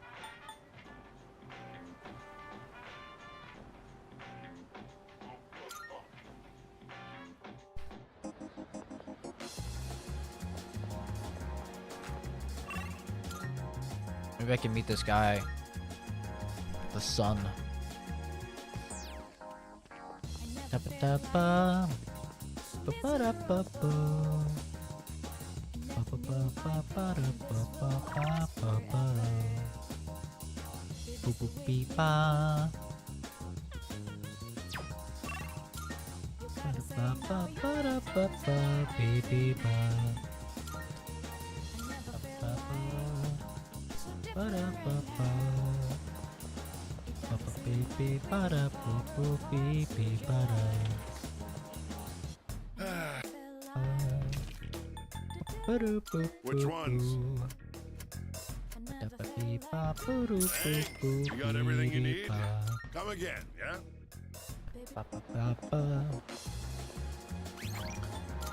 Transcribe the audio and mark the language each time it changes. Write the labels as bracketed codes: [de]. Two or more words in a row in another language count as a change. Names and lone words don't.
[en] Maybe I can meet this guy. The sun. Da-ba-da-ba. Ba-ba-da-ba-ba. Ba-ba-ba-ba-ba-da-ba-ba-ba-ba. Boo-boo-bee-ba. Ba-da-ba-ba-ba-da-ba-ba-bee-bee-ba. Ba-da-ba-ba. Ba-ba-bee-bee-ba-da-boo-boo-bee-bee-ba-da. which ones? You got everything you need? Come again, yeah?